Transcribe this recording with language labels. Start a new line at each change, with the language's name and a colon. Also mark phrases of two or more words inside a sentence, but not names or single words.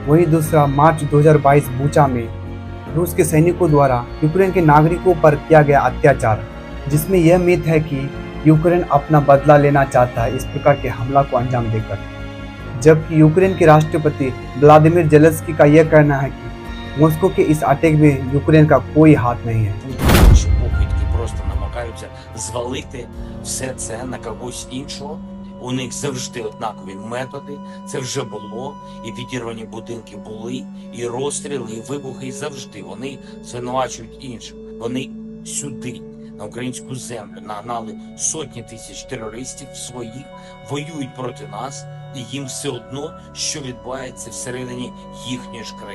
Hindi: वहीं दूसरा, मार्च 2022 बूचा में रूस के सैनिकों द्वारा यूक्रेन के नागरिकों पर किया गया अत्याचार, जिसमें यह मिथ है कि यूक्रेन अपना बदला लेना चाहता है इस प्रकार के हमला को अंजाम देकर। जबकि यूक्रेन के राष्ट्रपति व्लादिमीर जेलेंस्की का यह कहना है कि मॉस्को के इस अटैक में यूक्रेन का कोई हाथ नहीं है।
Ukrainian: Інші покидьки просто намагаються звалити все це на когось іншого. У них завжди однакові методи, це вже було, і підірвані будинки були, і розстріли, і вибухи, і завжди вони звинувачують інших. Вони сюди, на українську землю, нагнали сотні тисяч терористів своїх, воюють проти нас, і їм все одно, що відбувається всередині їхньої ж країни.